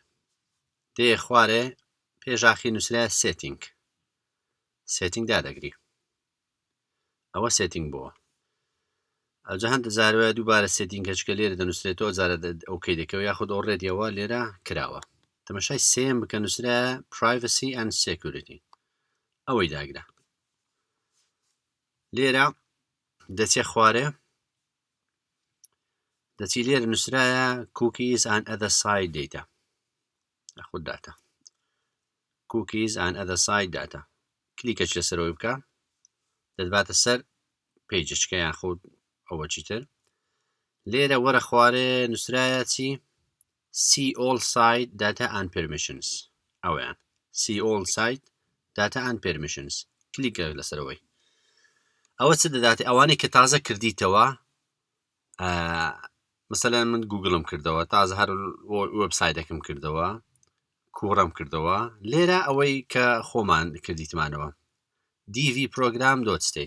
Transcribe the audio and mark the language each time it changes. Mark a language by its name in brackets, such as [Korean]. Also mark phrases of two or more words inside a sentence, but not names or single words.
[Central Kurdish] دێ خوارێ پێشاخی نووسرای سێتینگ دادەگری. ئەوە سێتینگ بووە. ئەوجا هەندە جارەوە دووبارە سێتینگەچکە لێرە دەنووسرێتەوە، جارە ئەوکەی دەکەوە یاخود ئۆڕێدیەوە لێرە کراوە. تەماشای سێم بکە نووسرای [English] privacy and security، [Central Kurdish] ئەوەی داگرا. لێرە دەچێ خوارێ دەچی لێرە نووسرایە [English] cookies and other site data [Central Kurdish] یاخود [English] data cookies and other site data. [Central Kurdish] کلیکەچ لەسەرەوەی بکە دەتباتە سەر پێیجەچکە یاخود ئەوە چیتر. لێرە وەرە خوارێ نووسرایە چی [English] see all site data and permissions، [Central Kurdish] ئەویان [English] see all site data and permissions. [Central Kurdish] کلیکە لەسەرەوەی. ئەوە چ دەداتێ؟ ئەوانەی کە تازە کردیتەوە، مەسەلەن من گوگڵم کردەوە، تازە هەر وێبسایتێکم کردەوە، کوڕم کردەوە. لێرە ئەوەی کە خۆمان کردیتمانەوە dvprogram.state.